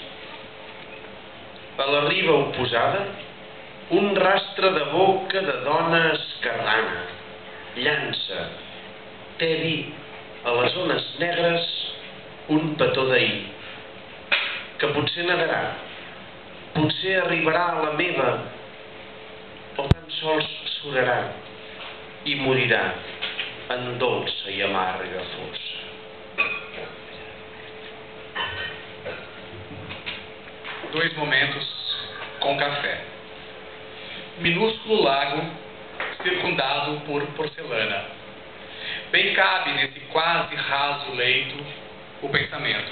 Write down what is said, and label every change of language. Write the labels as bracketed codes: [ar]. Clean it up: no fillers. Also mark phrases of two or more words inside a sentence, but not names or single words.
[ca] A la riba oposada, un rastre de boca de dona esquerrana llança, tedi, a les ones negres, un petó d'ahir, que potser negarà, potser arribarà a la meva, o tan sols surarà i morirà en dolça i amarga fossa. [pt] Dois momentos com café. Minúsculo lago circundado por porcelana. Bem cabe nesse quase raso leito o pensamento.